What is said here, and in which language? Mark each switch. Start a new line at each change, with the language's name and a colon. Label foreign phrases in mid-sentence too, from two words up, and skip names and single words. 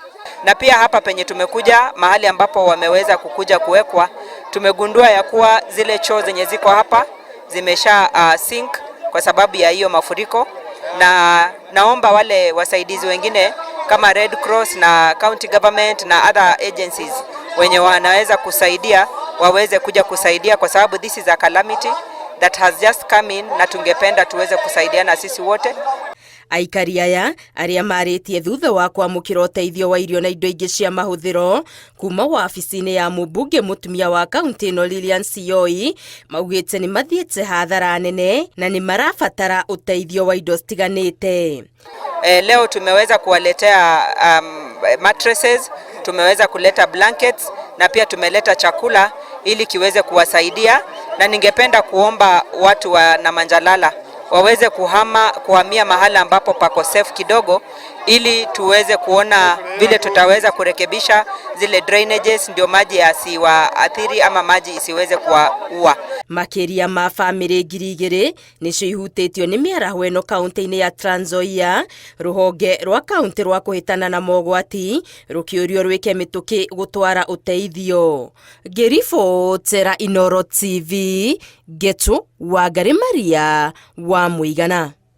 Swahili: Na pia hapa penye tumekuja mahali ambapo wameweza kukuja kuwekwa, tumegundua ya kuwa zile choo zenye ziko hapa zimesha sink kwa sababu ya hiyo mafuriko, na naomba wale wasaidizi wengine kama Red Cross na
English: county government
Swahili: na
English: other agencies
Swahili: wenye wanaweza kusaidia waweze kuja kusaidia, kwa sababu
English: this is a calamity that has just come in,
Swahili: na tungependa tuweze kusaidiana sisi wote.
Kikuyu: Aikari aya aria maritie thutha wa kwamũkĩra ũteithio wa irio na indo ingĩ cia mahũthĩro kuma wabici-inĩ ya mũmbunge mũtumia wa kaunti ĩno Lilian Sioi maugĩte nĩ mathiĩte hathara nene na nĩ marabatara ũteithio wa indo citiganĩte.
Swahili: Leo tumeweza kuwaletea mattresses, tumeweza kuleta blankets na pia tumeleta chakula ili kiweze kuwasaidia, na ningependa kuomba watu wa Namanjalala waweze kuhamia mahala ambapo pako safe kidogo, ili tuweze kuona vile tutaweza kurekebisha zile drainages, ndio maji yasiwaathiri ama maji isiweze kuwaua.
Kikuyu: Makiria ma family 2,000 nicio ihutĩtio nĩ mĩaraho ĩno kaunti-inĩ ya Trans Nzoia, rũhonge rwa kaunti rwa kũhĩtana na mogwati rũkĩũrio rwĩke mĩtũkĩ gũtwara ũteithio. Ngĩribotera Inooro TV, Getu Wangari Maria wa Mũigana.